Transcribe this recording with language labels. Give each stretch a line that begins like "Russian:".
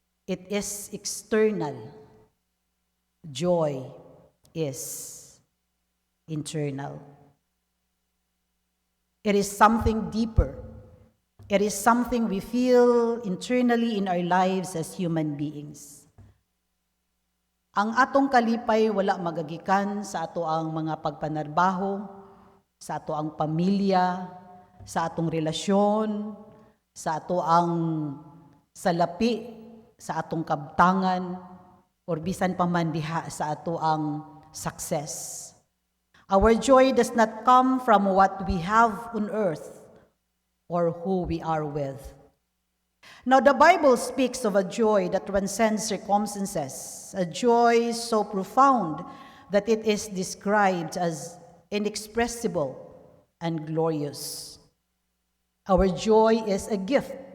English: It is external. Joy is internal. It is something deeper. It is something we feel internally in our lives as human beings.
Cebuano: Ang atong kalipay wala magagikan sa ato ang mga pagpanarbaho, sa ato ang pamilya, sa atong relasyon, sa ato ang salapi, sa atong kabtangan, or bisan pa man diha sa ato ang success.
English: Our joy does not come from what we have on earth or who we are with. Now, the Bible speaks of a joy that transcends circumstances, a joy so profound that it is described as inexpressible and glorious. Our joy is a gift